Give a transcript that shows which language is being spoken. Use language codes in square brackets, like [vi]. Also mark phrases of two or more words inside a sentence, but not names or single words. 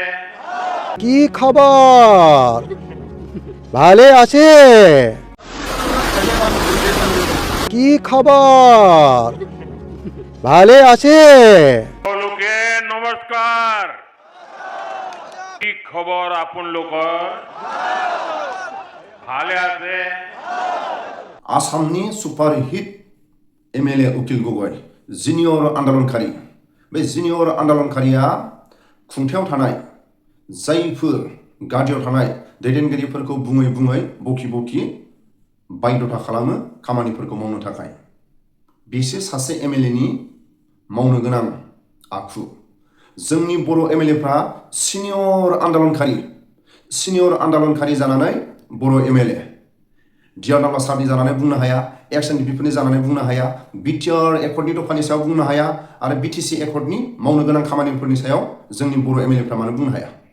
[as] কি খবৰ ভালে আছে কি খবৰ ভালে আছে সকলোকে নমস্কাৰ কি খবৰ আপোনালোকৰ ভালে আছে [brx] आसामनि सुपारहिट MLA Akhil Gogoi जिनियर आन्दलनखारि बे जिनियर आन्दलनखारिया खुंथायाव थानाय जायफोर गादियाव थानाय दैदेनगिरिफोरखौ बुङै बुङै बखि बायद'था खालामो खामानिफोरखौ मावनो थाखाय बिसोर सासे MLA नि मावनो गोनां आखु जोंनि बर' MLA फ्रा सिनियर आन्दलनखारि जानानै बर' MLA डिआरडाब्लिउ सारनि जानानै बुंनो हाया एक्सएनडिपिफोरनि जानानै बुंनो हाया बिटिआर एकर्डनि दफानि सायाव बुंनो हाया आरो बिटिसि एकर्डनि मावनो गोनां खामानिफोरनि सायाव जोंनि बर' MLA फ्रा मानो बुंनो हाया